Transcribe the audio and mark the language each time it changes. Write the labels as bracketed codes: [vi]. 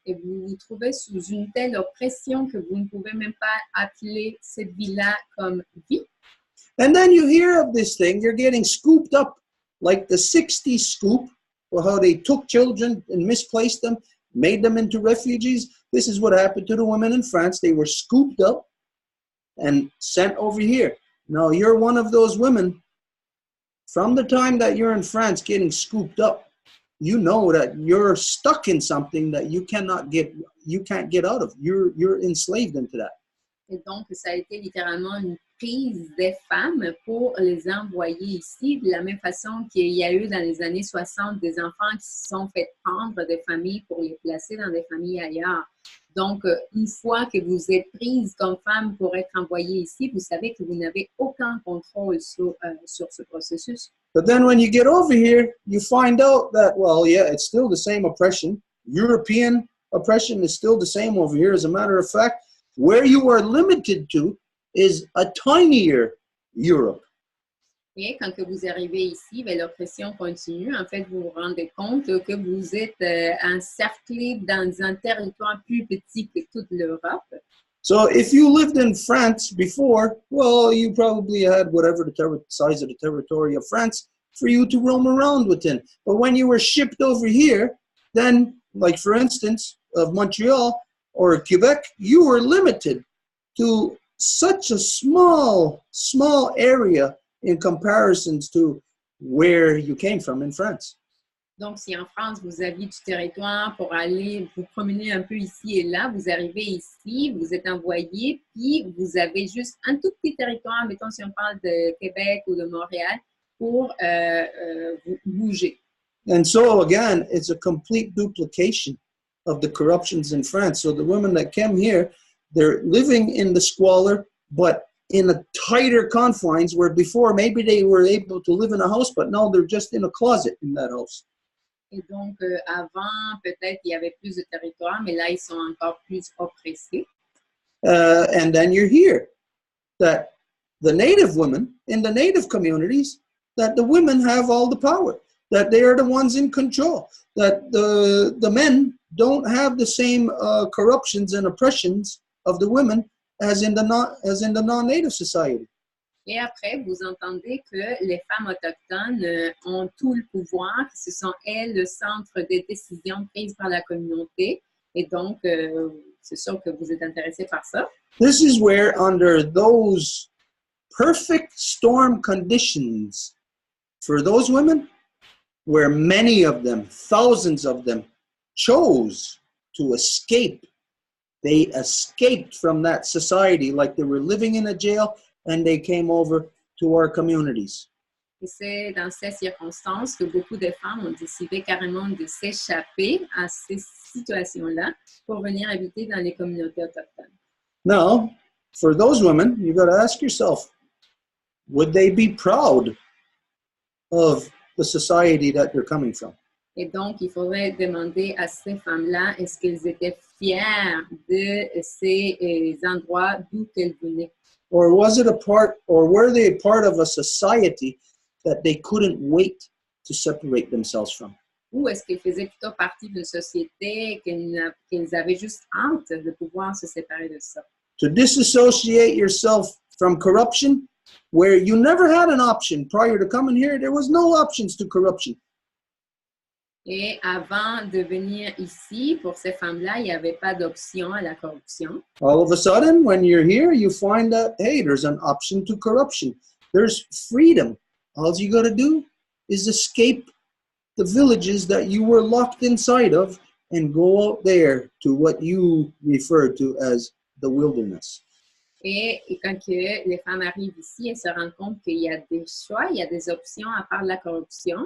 [fr] Et vous vous trouvez sous une telle oppression que vous ne pouvez même pas appeler cette vie-là comme vie. [en] And then you hear of this thing, you're getting scooped up like the 60s scoop, or how they took children and misplaced them, made them into refugees. This is what happened to the women in France. They were scooped up and sent over here. Now you're one of those women, from the time that you're in France getting scooped up, you know that you're stuck in something that you can't get out of. You're enslaved into that. [fr] Et donc, ça a été littéralement une prise des femmes pour les envoyer ici, de la même façon qu'il y a eu dans les années 60 des enfants qui se sont fait prendre des familles pour les placer dans des familles ailleurs. Donc, une fois que vous êtes prise comme femme pour être envoyée ici, vous savez que vous n'avez aucun contrôle sur ce processus. [en] But then when you get over here, you find out that, well, yeah, it's still the same oppression. European oppression is still the same over here. As a matter of fact, where you are limited to is a tinier Europe. [fr] Et quand que vous arrivez ici, ben, l'oppression continue. En fait, vous vous rendez compte que vous êtes encerclé dans un territoire plus petit que toute l'Europe. [en] So if you lived in France before, well, you probably had whatever the size of the territory of France for you to roam around within. But when you were shipped over here, then, like for instance, of Montreal or Quebec, you were limited to such a small area in comparisons to where you came from in France. [fr] Donc, si en France, vous aviez du territoire pour aller vous promener un peu ici et là, vous arrivez ici, vous êtes envoyé, puis vous avez juste un tout petit territoire, mettons si on parle de Québec ou de Montréal, pour bouger. [en] And so, again, it's a complete duplication of the corruptions in France. So the women that came here, they're living in the squalor, but in a tighter confines where before maybe they were able to live in a house, but now they're just in a closet in that house. [fr] Et donc, avant, peut-être il y avait plus de territoire, mais là, ils sont encore plus oppressés. [en] And then you're here, that the native women in the native communities, that the women have all the power, that they are the ones in control, that the men don't have the same corruptions and oppressions of the women as in the non-native society. [fr] Et après, vous entendez que les femmes autochtones ont tout le pouvoir, que ce sont elles le centre des décisions prises par la communauté. Et donc, c'est sûr que vous êtes intéressé par ça. [en] This is where, under those perfect storm conditions for those women, where many of them, thousands of them, chose to escape. They escaped from that society like they were living in a jail, and they came over to our communities. [fr] Et c'est dans ces circonstances que beaucoup de femmes ont décidé carrément de s'échapper à ces situations-là pour venir habiter dans les communautés autochtones. [en] Now, for those women, you got to ask yourself, would they be proud of the society that they're coming from? [fr] Et donc, il faudrait demander à ces femmes-là, est-ce qu'elles étaient fières de ces endroits d'où elles venaient? [en] Or was it were they a part of a society that they couldn't wait to separate themselves from? [fr] ou est-ce qu'ils faisaient plutôt partie d'une société qu'ils avaient juste hâte de pouvoir se séparer de ça? [en] To disassociate yourself from corruption, where you never had an option prior to coming here, there was no options to corruption. [fr] Et avant de venir ici, pour ces femmes-là, il n'y avait pas d'option à la corruption. [en] All of a sudden, when you're here, you find that, hey, there's an option to corruption. There's freedom. All you got to do is escape the villages that you were locked inside of and go out there to what you refer to as the wilderness. [fr] Et quand que les femmes arrivent ici, elles se rendent compte qu'il y a des choix, il y a des options à part de la corruption.